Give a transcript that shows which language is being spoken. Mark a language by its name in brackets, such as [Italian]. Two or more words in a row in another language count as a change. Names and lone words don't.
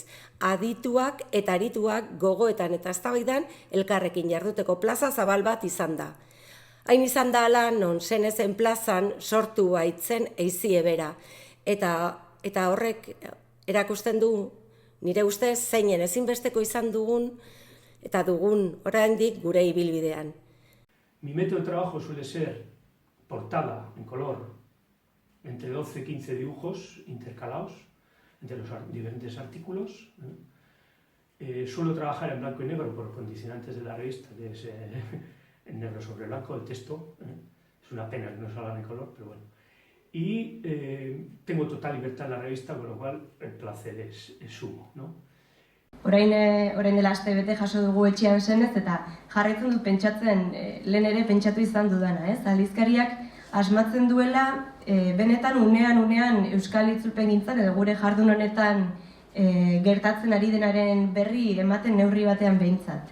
[Basque] Adituak eta arituak gogoetan eta eztabaidan elkarrekin jarduteko plaza zabal bat izan da. Hain izan da ala, non Zenezen plazan sortu baitzen eizie bera. Eta horrek erakusten du, nire ustez, zeinen ezinbesteko izan dugun, eta dugun oraindik gure ibilbidean. [Spanish] Mi método de trabajo suele ser portada en color entre 12 y 15 dibujos intercalados entre los diferentes artículos. Suelo trabajar en blanco y negro por condicionantes de la revista, que es en negro sobre blanco el texto. Es una pena que no salga en color, pero bueno. Y tengo total libertad en la revista, con lo cual el placer es sumo, ¿no? [Basque] Orain dela aste bete jaso dugu etxean Zenez eta jarraitzen dut pentsatzen, lehen ere pentsatu izan dudana, ez? Aldizkariak asmatzen duela benetan unean euskal itzulpengintzan edo gure jardun honetan gertatzen ari denaren berri ematen neurri batean behintzat.